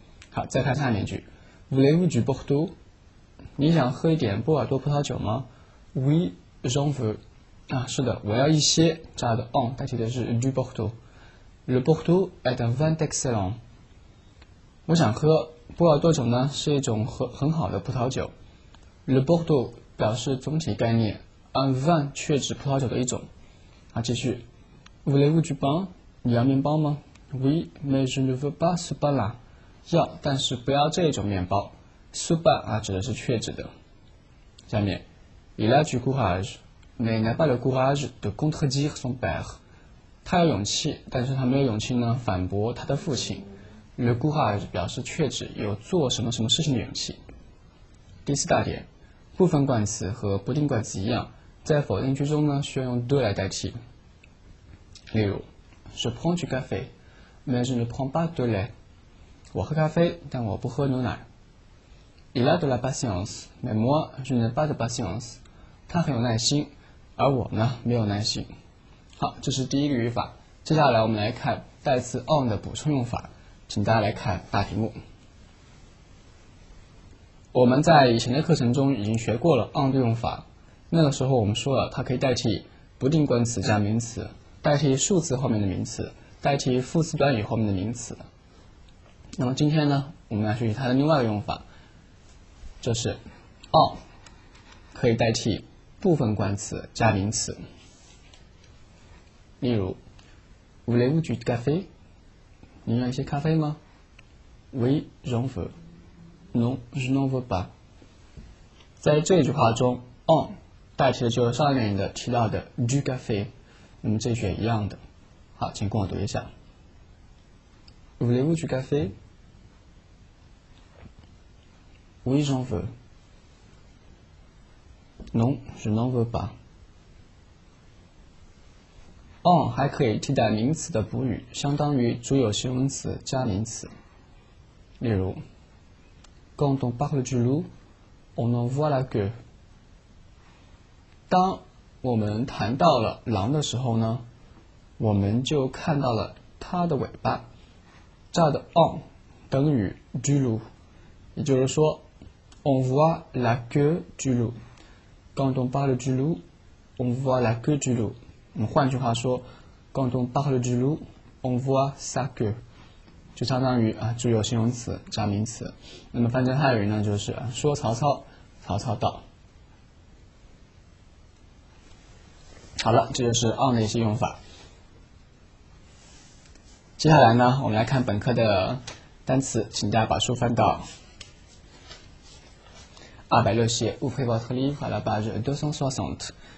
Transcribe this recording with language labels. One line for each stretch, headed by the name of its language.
Chinese: 好，再看下面一句
French: Voulez-vous du Bordeaux？
Chinese: 你想喝一点波尔多葡萄酒吗？
French: Oui, j'en veux。
Chinese: 是的，我要一些，这样的 on 代替的是 du Bordeaux。
French: Le Bordeaux est un vin excellent。
Chinese: 我想喝波尔多酒呢是一种很好的葡萄酒。 Le Bordeaux 表示总体概念，un vin 确指葡萄酒的一种。继续
French: Voulez-vous du pain？
Chinese: 你要面包吗？
French: Oui, mais je ne veux pas ce pain-là。
Chinese: 要，但是不要这种面包。 ce pain 指的是确指的。下面
French: Il a du courage mais n'a pas le courage de contredire son père。
Chinese: 他有勇气，但是他没有勇气呢反驳他的父亲。 Le courage 表示确指有做什么什么事情的勇气。第四大点，部分冠词和不定冠词一样，在否定句中呢需要用 de 来代替。例如
French: Je prends du café mais je ne prends pas de lait。
Chinese: 我喝咖啡，但我不喝牛奶。
French: Il a de la patience mais moi je n'ai pas de patience。
Chinese: 他很有耐心，而我呢没有耐心。好，这是第一个语法。接下来我们来看代词 on 的补充用法，请大家来看大屏幕。我们在以前的课程中已经学过了 on 的用法，那个时候我们说了，它可以代替不定冠词加名词，代替数词后面的名词，代替副词短语后面的名词。那么今天呢，我们来学习它的另外一个用法，就是 on 可以代替部分冠词加名词。例如
French: Voulez-vous du café？
Chinese: 你要一些咖啡吗？
French: Oui, j'en veux. Non, je n'en veux pas.
Chinese: 在这句话中 on 代替的就是上面的提到的 du café， 那么这句也一样的。好，请跟我读一下。
French: Voulez-vous du café? Oui, j'en veux. Non, je n'en veux pas.
Chinese: on 还可以替代名词的补语，相当于主有形容词加名词。例如
French: Quand on parle du loup, on en voit la queue.
Chinese: 当我们谈到了狼的时候呢，我们就看到了它的尾巴。这儿的 on 等于 du loup， 也就是说
French: on voit la queue du loup. Quand on parle du loup, on voit la queue du loup.
Chinese: 我们换句话说
French: Quand on parle du loup, on voit sa queue，
Chinese: 就相当于主有形容词加名词。那么翻成汉语呢，就是说曹操，曹操到。好了，这就是 on 的一些用法。接下来呢，我们来看本课的单词，请大家把书翻到260页
French: Ouvrez votre livre à la page 260。